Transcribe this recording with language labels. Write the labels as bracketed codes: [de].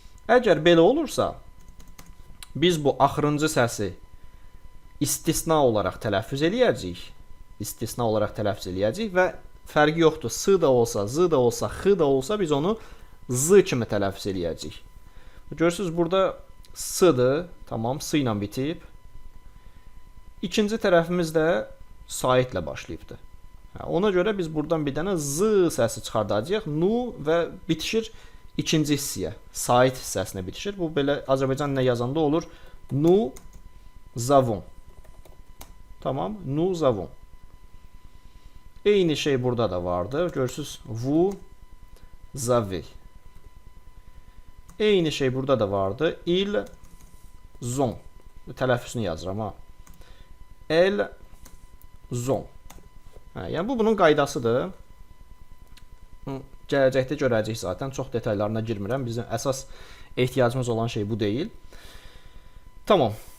[az] Əgər belə olursa, biz bu axırıncı səsi istisna olaraq tələffüz eləyəcəyik. İstisna olaraq tələffüz eləyəcəyik və fərqi yoxdur. S da olsa, z da olsa, x da olsa biz onu z kimi tələffüz eləyəcəyik. Görürsünüz, burada s-dır. Tamam, s ilə bitib. İkinci tərəfimiz də saitlə başlayıbdır. Ona görə biz buradan bir dənə z səsi çıxardacağıq. Nu və bitişir ikinci hissəyə. Sait hissəsinə bitişir. Bu belə Azərbaycan nə yazanda olur? [fr] Nous avons. Tamam, nous avons. [az] Eyni şey burada da vardı. Görürsünüz, [fr] vous avez. [az] Eyni şey burada da vardı. [fr] Ils ont. [az] Tələffüzünü yazıram ha. [fr] Elles ont. [az] Yəni bu bunun qaydasıdır. Gələcəkdə görəcəyik zaten. Çox detaylarına girmirəm. Bizim əsas ehtiyacımız olan şey bu deyil. Tamam.